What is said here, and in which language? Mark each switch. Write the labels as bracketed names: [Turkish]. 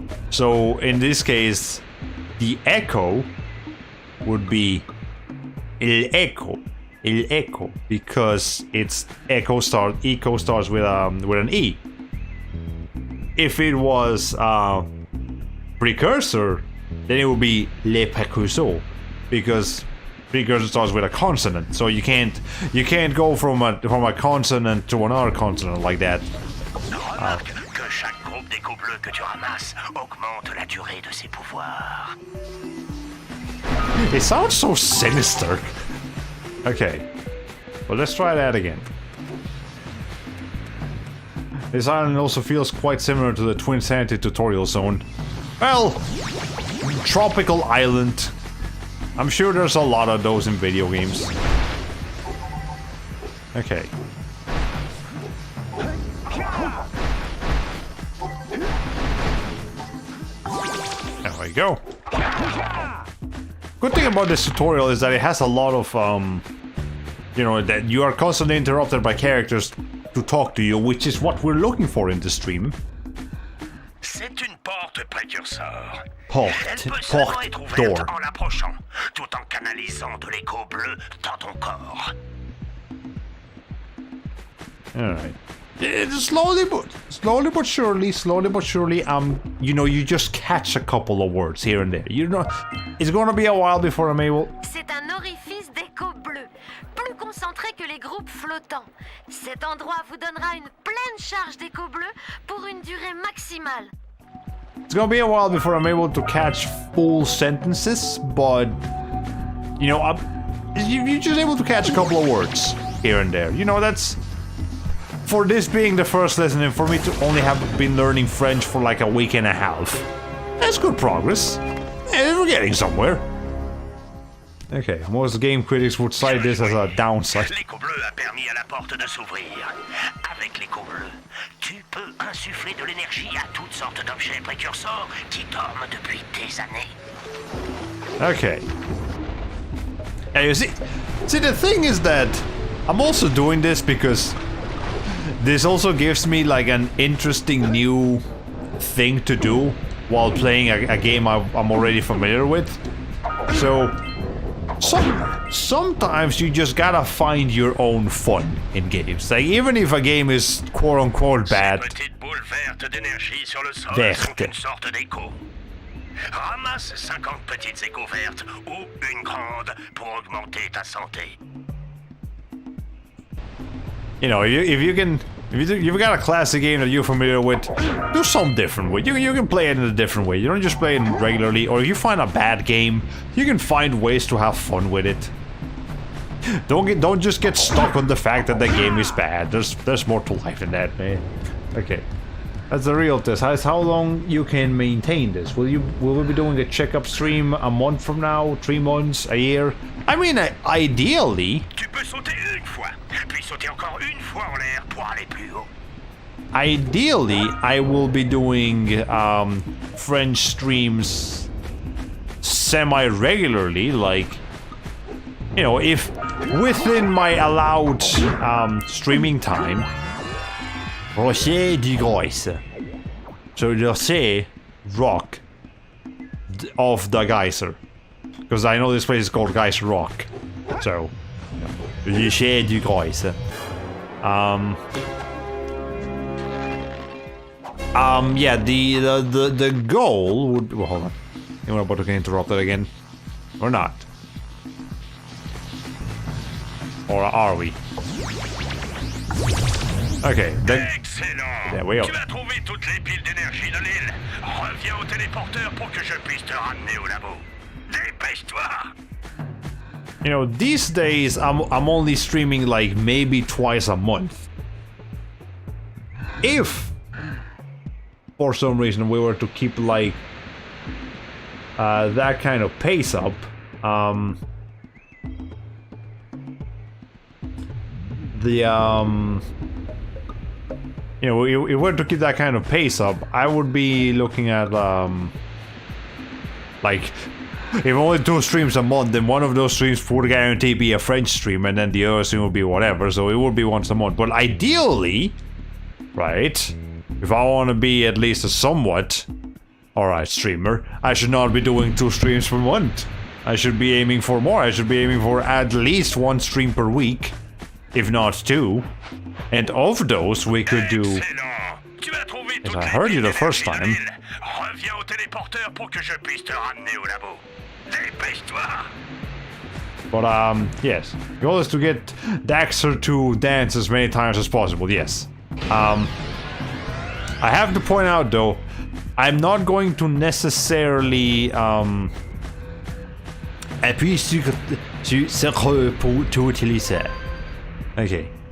[English] So in this case, the echo would be [French] el echo, [English] because it's echo starts with an E. If it was precursor, then it would be [French] le précurseur, [English] because precursor starts with a consonant. So you can't go from a consonant to another consonant like that. [French] Remarque que chaque groupe d'échos bleus que tu ramasses augmente la durée de ses pouvoirs. [English] It sounds so sinister. Okay, well, let's try that again. This island also feels quite similar to the Twin Sanity tutorial zone. Well, tropical island. I'm sure there's a lot of those in video games. Okay. There we go. Good thing about this tutorial is that it has a lot of, you know, that you are constantly interrupted by characters to talk to you, which is what we're looking for in the stream. [French] C'est une porte précurseur. Porte, Elle peut seulement être porte, ouverte [English] door. [French] en l'approchant, tout en canalisant de l'écho bleu dans ton corps. [English] Alright. Slowly but surely, you know, you just catch a couple of words here and there. You know, it's gonna be a while before I'm able... [French] C'est un orifice d'écho bleu, plus concentré que les groupes flottants. Cet endroit vous donnera une pleine charge d'écho bleu pour une durée maximale. [English] It's gonna be a while before I'm able to catch full sentences, but... You know, you're just able to catch a couple of words here and there. You know, that's... For this being the first lesson and for me to only have been learning French for like a week and a half. That's good progress. Yeah, we're getting somewhere. Okay, most game critics would cite this as a downside. [French] L'écho bleu a permis à la porte de s'ouvrir. Avec l'écho bleu, tu peux insuffler de l'énergie à toutes sortes d'objets précurseurs qui dorment depuis des années. [English] Okay. Yeah, you see, the thing is that I'm also doing this because this also gives me like an interesting new thing to do while playing a game I'm already familiar with. So sometimes you just gotta find your own fun in games. Like even if a game is quote unquote bad. [French] Ces petites boules vertes d'énergie sur le sol sont une sorte d'écho. Ramasse 50 petites échos vertes ou une grande pour augmenter ta santé. [English] You know, if you've got a classic game that you're familiar with, do some different way. You can play it in a different way. You don't just play it regularly. Or if you find a bad game, you can find ways to have fun with it. Don't just get stuck on the fact that the game is bad. There's more to life than that, man. Okay. That's the real test. That's how long you can maintain this. Will we be doing a checkup stream a month from now, 3 months, a year? I mean, ideally. [French] Tu peux sauter une fois, puis sauter encore une fois en l'air pour aller plus haut. [English] Ideally, I will be doing French streams semi-regularly, like, you know, if within my allowed streaming time. [French] Français du Geyser. [English] So they'll say Rock of the Geyser. Because I know this place is called Geyser Rock. So, [French] Français du Geyser. [English] Yeah, the goal would... Well, hold on. We're about to get interrupted again. Or not. Or are we? Okay, then... Excellent! There we go. [French] Tu as trouvé toutes les piles d'énergie de l'île. Reviens au téléporteur pour que je puisse te ramener au labo. Dépêche-toi! [English] You know, these days I'm only streaming like maybe twice a month. If for some reason we were to keep like that kind of pace up, you know, if we were to keep that kind of pace up, I would be looking at like, if only 2 streams a month, then one of those streams would guarantee be a French stream, and then the other stream would be whatever, so it would be once a month. But ideally, right, if I want to be at least a somewhat alright streamer, I should not be doing 2 streams per month. I should be aiming for more. I should be aiming for at least 1 stream per week, if not 2. And of those, we could do... As I heard you the first time. [French] Reviens au téléporteur pour que je puisse te ramener au labo. Dépêche-toi! [English] But, yes. The goal is to get Daxter to dance as many times as possible, yes. I have to point out, though, I'm not going to necessarily, [French] appuyer sur pour tout utiliser. [English] Okay.